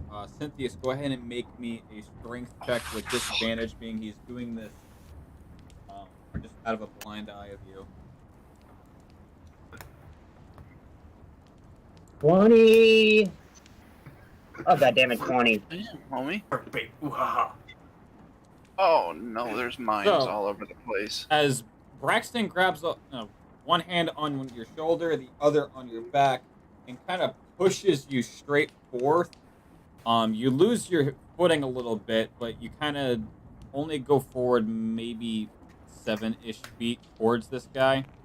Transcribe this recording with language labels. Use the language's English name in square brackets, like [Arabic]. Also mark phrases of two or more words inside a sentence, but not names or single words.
[English] Cynthius, go ahead and make me a strength check with disadvantage, being he's doing this just out of a blind eye of you. 20. Oh god damn it, 20. Damn, homie. Big ooh-ha-ha. Oh no, there's mines So- all over the place. As Braxton grabs one hand on your shoulder, the other on your back, and kind of pushes you straight forth, you lose your footing a little bit, but you kind of only go forward maybe 7-ish feet towards this guy.